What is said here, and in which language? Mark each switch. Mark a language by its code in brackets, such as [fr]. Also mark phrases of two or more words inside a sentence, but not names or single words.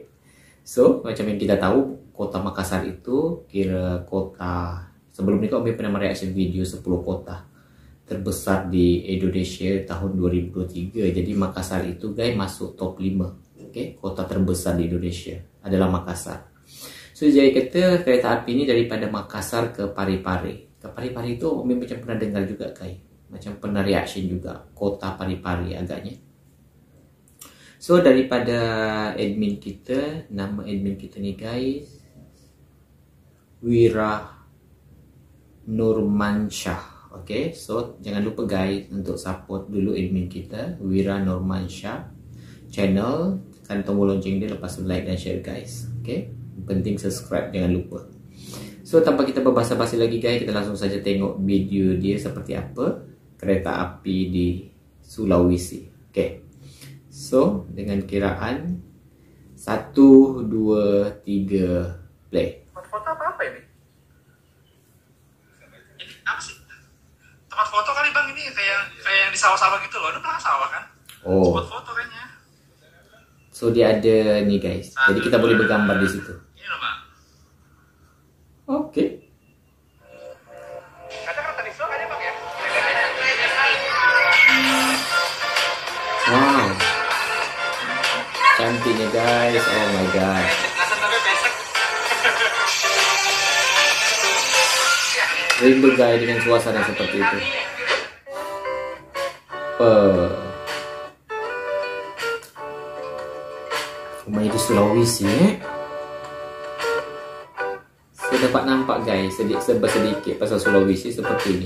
[ms] So macam yang kita tahu, kota Makassar itu kira kota, sebelum ini kami pernah mereaksi video 10 kota terbesar di Indonesia tahun 2023. Jadi Makassar itu guys masuk top 5. Okay, kota terbesar di Indonesia adalah Makassar. So jadi kata kereta api ini daripada Makassar ke Parepare. Ke Parepare itu Umi macam pernah dengar juga guys, macam pernah reaction juga kota Parepare agaknya. So daripada admin kita, nama admin kita ni guys Wira Nurmansyah. Okay, so jangan lupa guys untuk support dulu admin kita Wira Nurmansyah channel, tekan tombol lonceng dia, lepas like dan share guys. Okay, penting subscribe, jangan lupa. So tanpa kita berbahasa-basi lagi guys, kita langsung saja tengok video dia seperti apa kereta api di Sulawesi. Okay, so dengan kiraan 1, 2, 3 play. [id] Foto apa ini? Ini apa sih? Tempat foto kali bang, ini kayak yang di sawah-sawah gitu loh. Lu pernah sawah kan? Oh. Spot foto kayaknya. [ms] So dia ada nih guys, jadi kita boleh bergambar di situ. [id] Ini loh bang. Oke. Kata kereta di Solo ada bang ya? [ms] Wow, cantiknya guys, [en] oh my god. [id] Langsung tapi besek. [ms] Rindu guys dengan suasana seperti itu. Rumahnya di Sulawesi Saya dapat nampak guys sedikit pasal Sulawesi seperti ini.